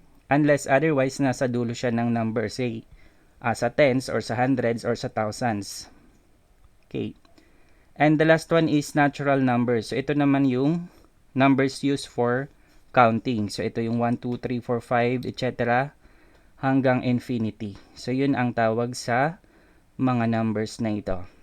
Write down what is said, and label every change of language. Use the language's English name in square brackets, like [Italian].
[English] Unless otherwise nasa dulo siya ng number, say, sa tens or sa hundreds or sa thousands. Okay. And the last one is natural numbers. So ito naman yung numbers used for counting. [Filipino] So ito yung 1, 2, 3, 4, 5, etc. hanggang infinity. So yun ang tawag sa mga numbers na ito.